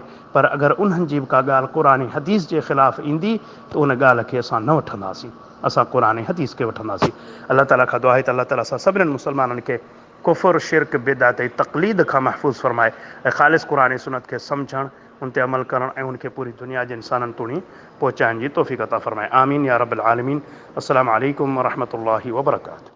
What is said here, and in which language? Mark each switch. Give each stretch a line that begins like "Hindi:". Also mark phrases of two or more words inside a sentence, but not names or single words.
Sindhi: पर अगरि उन्हनि जी बि का ॻाल्हि क़ुर ऐं हदीस जे ख़िलाफ़ु ईंदी त उन ॻाल्हि खे असां न वठंदासीं, असां क़ुर ऐं हदीस खे वठंदासीं। अलाह ताला खां दुआ आहे त अलाह ताला असां सभिनीनि मुस्लमाननि खे कुफ़ुर, शिरक, बिदअत ऐं तक़लीद खां महफ़ूज़ फ़रमाए ऐं ख़ालिस क़ुर ऐं सुन्नत खे सम्झणु, उन ते अमल करणु ऐं उनखे पूरी दुनिया जे इंसाननि ताईं पहुचाइण जी तौफ़ीक़ अता फ़रमाए।
Arabic: آمين يا رب العالمين. السلام عليكم ورحمة الله وبركاته.